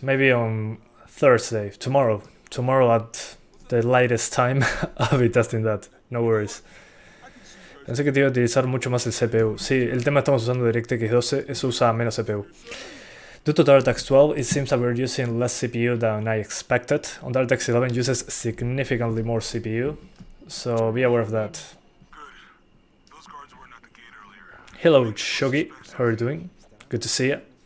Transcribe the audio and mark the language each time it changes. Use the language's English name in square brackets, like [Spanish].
[English] Maybe on Thursday, tomorrow. Tomorrow at the latest time, I'll be testing that. No worries. [Spanish] Pensé que te iba a utilizar mucho más el CPU. Sí, el tema estamos usando DirectX 12, eso usa menos CPU. [English] Due to DirectX 12, it seems that we're using less CPU than I expected. On DirectX 11 uses significantly more CPU, so be aware of that. Good. Those guards weren't at the gate earlier. Hello, Shogi. How are you doing? Good to see you.